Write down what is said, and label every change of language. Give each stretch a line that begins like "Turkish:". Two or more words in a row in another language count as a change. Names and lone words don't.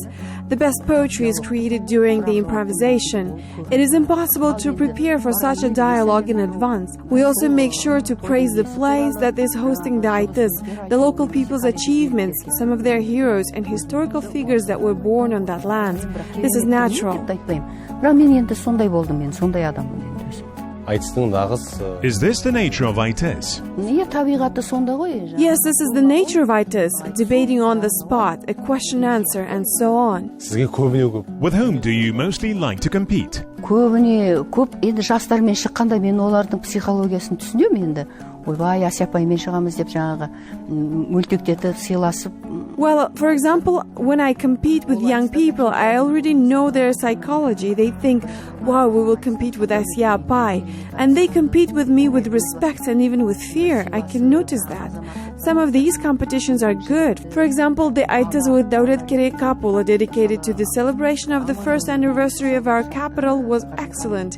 English: The best poetry is created during the improvisation. It is impossible to prepare for such a dialogue in advance. We also make sure to praise the place that is hosting the aitys, the local people's achievements, some of their heroes and historical figures that were born on that land. This is natural.
Kazakh: Бірақ мен енді сондай болдым, мен сондай адаммын енді өзім. Айтыстың нағыз...
English: Is this the nature of aitys?
Kazakh: Не табиғаты сонда ғой?
English: Yes, this is the nature of aitys, debating on the spot, a question-answer, and so on.
Kazakh: Сізге көбіне көп.
English: With whom do you mostly like to compete?
Kazakh: Көбіне көп, енді жастармен шыққанда мен олардың психологиясын түсінемін енді. Ойбай, Ассия апаймен шығамыз деп жаңағы мөлтектетіп сыйласып.
English: Well, for example, when I compete with young people, I already know their psychology. They think, wow, we will compete with Assiya apay. And they compete with me with respect and even with fear. I can notice that. Some of these competitions are good. For example, the aitys with Dauret Kapula dedicated to the celebration of the first anniversary of our capital was excellent.